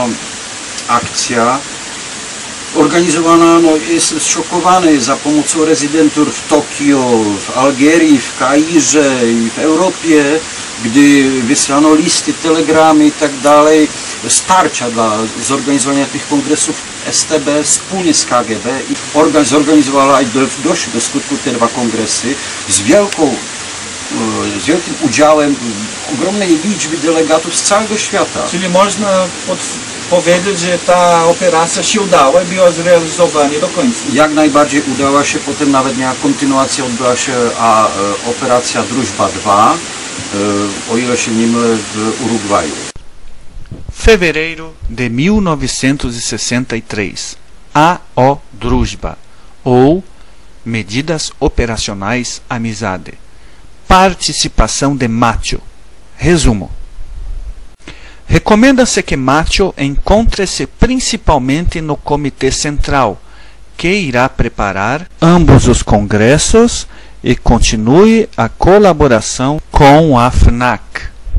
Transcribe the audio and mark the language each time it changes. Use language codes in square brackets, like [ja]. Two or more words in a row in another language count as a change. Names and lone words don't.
[pl] To była potężna akcja organizowana, no, jest zszokowany za pomocą rezydentur w Tokio, w Algierii, w Kairze i w Europie, gdy wysłano listy, telegramy i tak dalej, starcia dla zorganizowania tych kongresów STB wspólnie z KGB i zorganizowała i doszły do skutku te dwa kongresy z wielkim udziałem ogromnej liczby delegatów z całego świata. Czyli można powiedzieć, że ta operacja się udała i była zrealizowana do końca. Jak najbardziej udała się, potem nawet miała kontynuację, odbyła się operacja Drużba 2, o ile się nie mylę, w Urugwaju. [pt] Fevereiro de 1963, A.O. Družba, ou Medidas Operacionais Amizade. Participação de Macho. Resumo. Recomenda-se que Macho encontre-se principalmente no Comitê Central, que irá preparar ambos os congressos e continue a colaboração com a FNAC.